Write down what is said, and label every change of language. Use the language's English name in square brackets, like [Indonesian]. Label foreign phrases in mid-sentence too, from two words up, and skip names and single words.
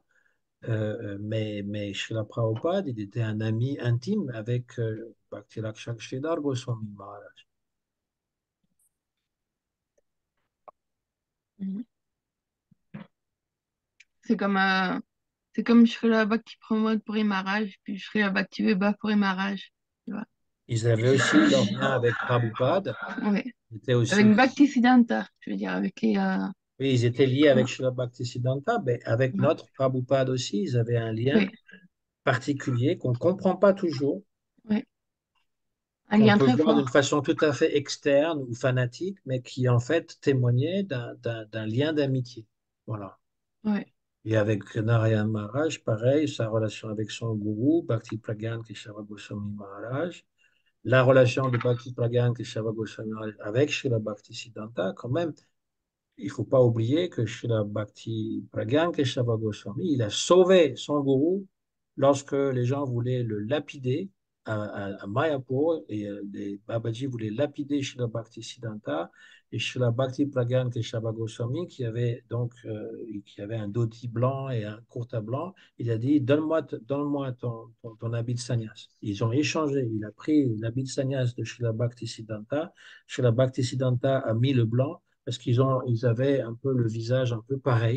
[French] Mais Srila Prabhupada, il était un ami intime avec Bhakti-Rakshak Sridhar Goswami Maharaj. ouais. C'est comme, euh, c'est comme Srila Bhakti Pramod Puri Maharaj, puis Srila Bhakti Vibha Puri Maharaj, tu vois. Ils avaient aussi leur lien avec Prabhupada. Ouais. Ils étaient Avec aussi, Bhakti Siddhanta, je veux dire, avec les. oui, ils étaient liés avec Srila Bhaktisiddhanta, mais avec Ouais. notre Prabhupada aussi, ils avaient un lien Ouais. particulier qu'on ne comprend pas toujours, Ouais. Un qu'on lien peut très voir fort. d'une façon tout à fait externe ou fanatique, mais qui en fait témoignait d'un lien d'amitié. Voilà. Ouais. Et avec Narayan Maharaj, pareil, sa relation avec son gourou, Bhakti Pragyan Keshava Goswami Maharaj, la relation de Bhakti Pragyan Keshava Goswami Maharaj avec Srila Bhakti Siddhanta, quand même, il ne faut pas oublier que Srila Bhakti Pragyan Keshava Goswami, il a sauvé son gourou lorsque les gens voulaient le lapider à Mayapur et les Babaji voulaient lapider Srila Bhakti Siddhanta et Srila Bhakti Pragyan Keshava Goswami qui avait un dhoti blanc et un kurta blanc, il a dit donne-moi ton habit de sannyas. Ils ont échangé, il a pris l'habit de sannyas de Srila Bhakti Siddhanta, Srila Bhakti Siddhanta a mis le blanc parce ils avaient un peu le visage un peu pareil.